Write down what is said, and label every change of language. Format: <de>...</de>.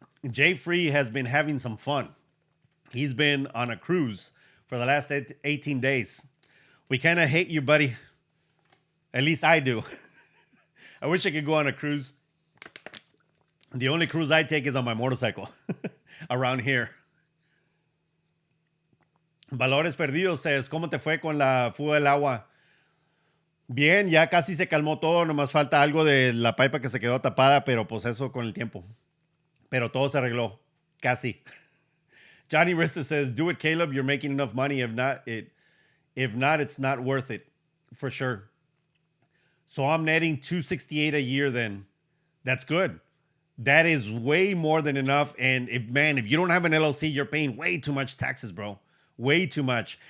<en>Jay Free has been having some fun. He's been on a cruise for the last 18 days. We kind of hate you, buddy. At least I do. I wish I could go on a cruise. The only cruise I take is on my motorcycle around here.</en> <es>Valores Perdidos says, ¿cómo te fue con la fuga del agua? Bien, ya casi se calmó todo, nomás falta algo de la pipa que se quedó tapada, pero pues eso con el tiempo. Pero todo se arregló, casi.</es> <en>Johnny Rista says, do it, Caleb, you're making enough money. If not, it's not worth it, for sure. So I'm netting $268 a year then. That's good. That is way more than enough. And if you don't have an LLC, you're paying way too much taxes, bro. Way too much.</en>